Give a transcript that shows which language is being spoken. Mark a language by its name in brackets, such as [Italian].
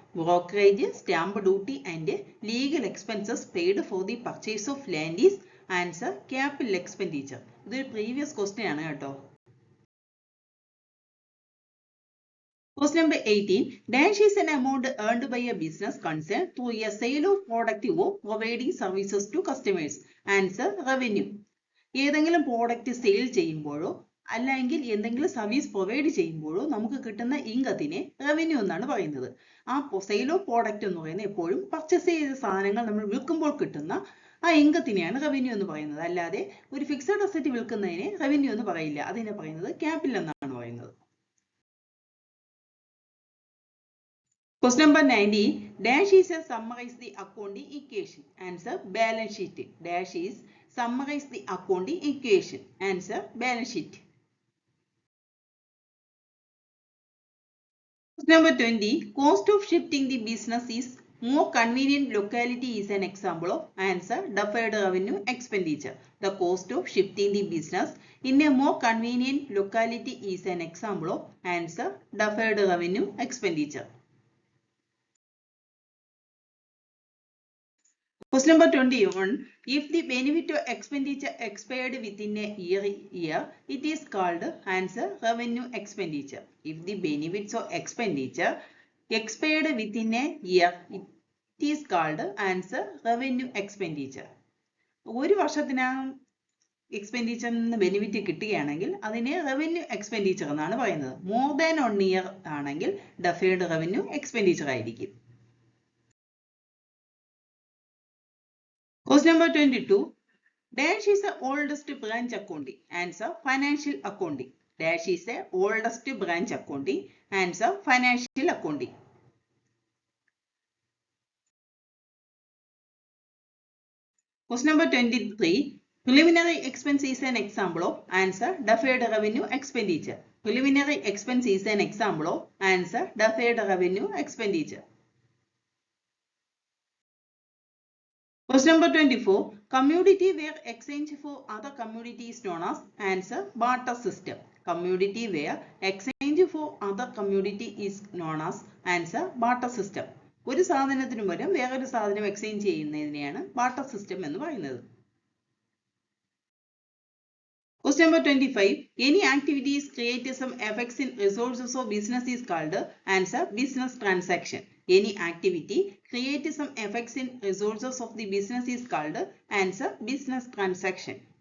[English] Brokerage, stamp duty and legal expenses paid for the purchase of land is answer capital expenditure. This is previous question. Question number 18. Dash is an amount earned by a business concern through a sale of product or providing services to customers. Answer revenue. [Malayalam] ഏതെങ്കിലും product sale ചെയ്യുമ്പോഴോ അല്ലെങ്കിൽ എന്തെങ്കിലും service provide ചെയ്യുമ്പോഴോ നമുക്ക് കിട്ടുന്ന ഇൻകത്തിനെ revenue എന്നാണ് പറയുന്നത്. ആ സെയിൽ ഓഫ് പ്രോഡക്റ്റ് എന്ന് പറയുന്നത് എപ്പോഴും പർച്ചേസ് ചെയ്ത സാധനങ്ങൾ നമ്മൾ വിൽക്കുമ്പോൾ കിട്ടുന്ന ആ ഇൻകത്തിനെയാണ് റവന്യൂ എന്ന് പറയുന്നത്. അല്ലാതെ ഒരു ഫിക്സഡ് അസറ്റ് വിൽക്കുന്നതിനെ റവന്യൂ എന്ന് പറയില്ല. അതിനെ പറയുന്നത് ക്യാപിറ്റൽ എന്നാണ് പറയുന്നത്. [English] Question number 19. Dash is a summarize the accounting equation. Answer balance sheet. Dash is summarize the accounting equation. Answer balance sheet. Question number 20. Cost of shifting the business is more convenient locality is an example of answer deferred revenue expenditure. The cost of shifting the business in a more convenient locality is an example of answer deferred revenue expenditure. Question number 21. If the benefit of expenditure expired within a year, it is called answer revenue expenditure. If the benefits of expenditure expired within a year, it is called answer revenue expenditure. [Malayalam] ഒരു വർഷത്തിനകം എക്സ്പെൻഡിച്ചറിന് benefit കിട്ടുകയാണെങ്കിൽ അതിനെ revenue expenditure എന്നാണ് പറയുന്നത്. More than 1 year ആണെങ്കിൽ deferred revenue expenditure ആയിരിക്കും. [English] Question number 22. Dash is the oldest branch accounting. Answer financial accounting. Dash is the oldest branch accounting. Answer financial accounting. Question number 23. Preliminary expense is an example of answer deferred revenue expenditure. Preliminary expense is an example of answer deferred revenue expenditure. Question number 24. Commodity where exchange for other commodity is known as answer barter system. Commodity where exchange for other commodity is known as answer barter system. [Malayalam] ഒരു സാധനത്തിനു പകരം വേറൊരു സാധനം exchange ചെയ്യുന്നതിനെയാണ് barter system എന്ന് പറയുന്നത്. [English] Question number 25. Any activities create some effects in resources of business is called answer business transaction. Any activity create some effects in resources of the business is called answer business transaction.